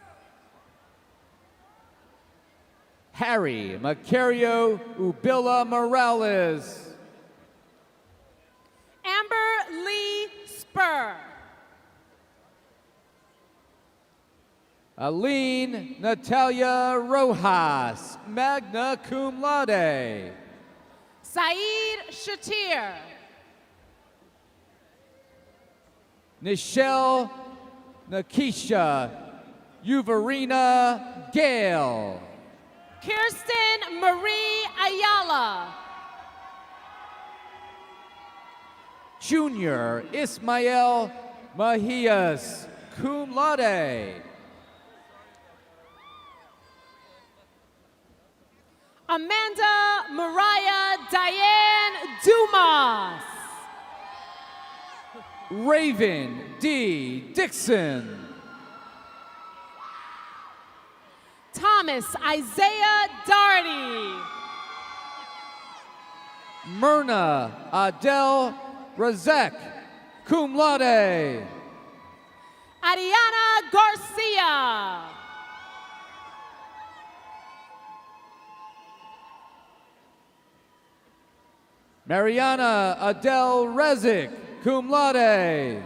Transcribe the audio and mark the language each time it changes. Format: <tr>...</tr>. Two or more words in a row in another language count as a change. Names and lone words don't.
<en>Harry Macario Ubilla Morales. Amber Lee Spur. Aline Natalia Rojas,</en> <la>magna cum laude.</la> <en>Saeed Shatir. Nichelle Nakisha Uvarina Gale. Kirsten Marie Ayala. Junior Ismael Mahias,</en> <la>cum laude.</la> <en>Amanda Mariah Diane Dumas. Raven D. Dixon. Thomas Isaiah Darty. Myrna Adele Razek,</en> <la>cum laude.</la> <en>Ariana Garcia. Mariana Adele Rezik,</en> <la>cum laude.</la>